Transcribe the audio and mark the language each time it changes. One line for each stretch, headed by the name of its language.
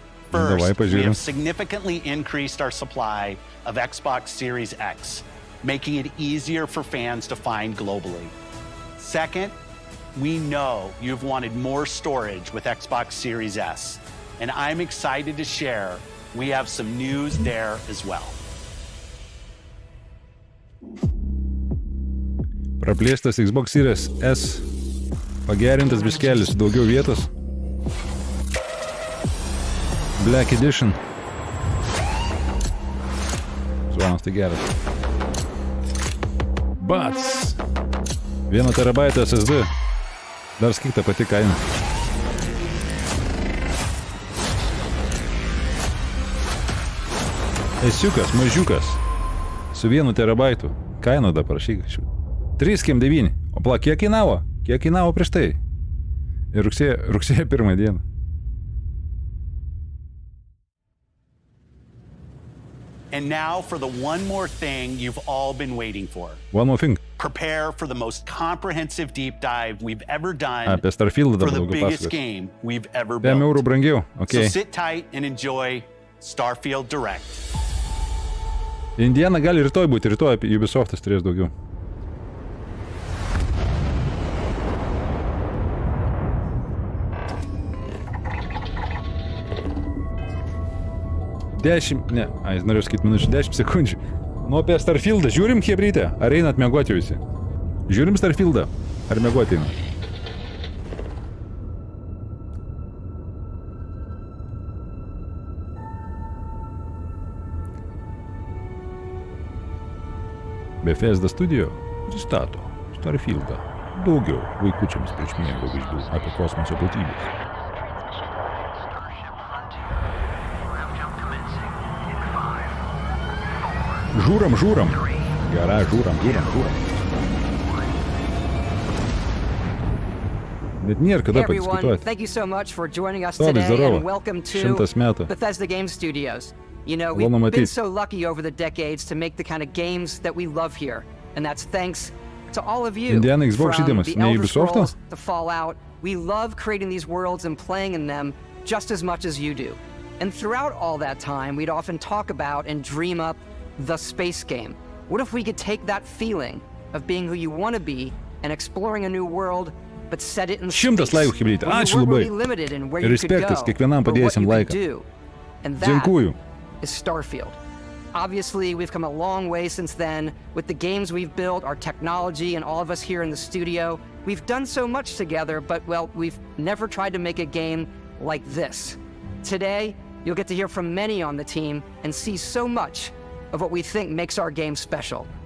English: First, we have significantly increased our supply of Xbox Series X, making it easier for fans to find globally. Second, we know you've wanted more storage with Xbox Series S, and I'm excited to share we have some news there as well.
Lithuanian: Praplėstas Xbox Series S, pagerintas biškelis, daugiau vietos.
English: Black Edition.
Lithuanian: Zvanas tai geras. Bats! 1 terabaitą SSD. Dar skirta pati kaina. Esiukas, mažiukas. Su 1 terabaitu. Kaina dar parašyk. 3,9. O pala, kiek kainavo? Kiek kainavo prieš tai? Ir rugsėjo 1 dieną.
English: And now for the one more thing you've all been waiting for. One more thing. Prepare for the most comprehensive deep dive we've ever done
Lithuanian: Apie Starfield
English: for the biggest game we've ever built.
Lithuanian: 5 eurų brangiau.
English: Okay. So sit tight and enjoy Starfield Direct.
Lithuanian: Indiana gali rytoj būti, rytoj Ubisoftas turės daugiau. Norėjau sakyti minučių, 10 sekundžių. Nu, apie Starfieldą. Žiūrim, hebrytė? Ar einat miegoti visi? Žiūrim Starfieldą? Ar miegoti einat? Bethesda Studio pristato Starfieldą. Daugiau vaikučiams prieš miego vaizdų apie kosmoso platybės. Žiūrim. Gerai, žiūrim. Net nėra kada padiskutuoti.
English: Thank you so much for joining us today and welcome to Bethesda Game Studios. You know, we've been so lucky over the decades to make the kind of games that we love here. And that's thanks to all of you.
Lithuanian: Indiana Xbox žaidimas, ne Ubisoftas?
English: The Fallout. We love creating these worlds and playing in them just as much as you do. And throughout all that time, we'd often talk about and dream up the space game. What if we could take that feeling of being who you want to be and exploring a new world, but set it in space?
Lithuanian: 100 laikų hebrytė. Ačiū labai. Ir respektas kiekvienam padėjusiam laiką.
English: And that is Starfield. Obviously, we've come a long way since then with the games we've built, our technology, and all of us here in the studio. We've done so much together, but, well, we've never tried to make a game like this. Today, you'll get to hear from many on the team and see so much of what we think makes our game special.